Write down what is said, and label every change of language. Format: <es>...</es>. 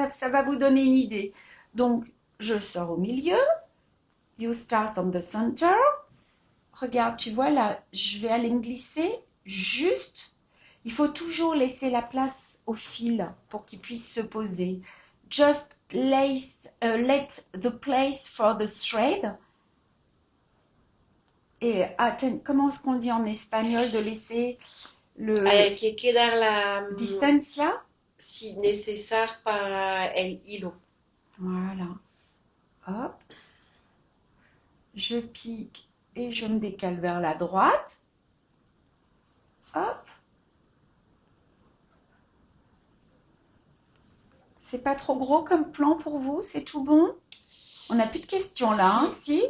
<fr>ça va vous donner une idée. Donc, je sors au milieu.</fr> <en>You start on the center.</en> <fr>Regarde, tu vois là, je vais aller me glisser juste. Il faut toujours laisser la place au fil pour qu'il puisse se poser.</fr> <en>Just let the place for the thread.</en> <fr>Et comment est-ce qu'on dit en espagnol de laisser le</fr> <es>Hay que dar la distancia? si necesario para el hilo.</es> <fr>Voilà. Hop. Je pique et je me décale vers la droite. Hop. C'est pas trop gros comme plan pour vous? C'est tout bon? On n'a plus de questions là, hein, si?</fr>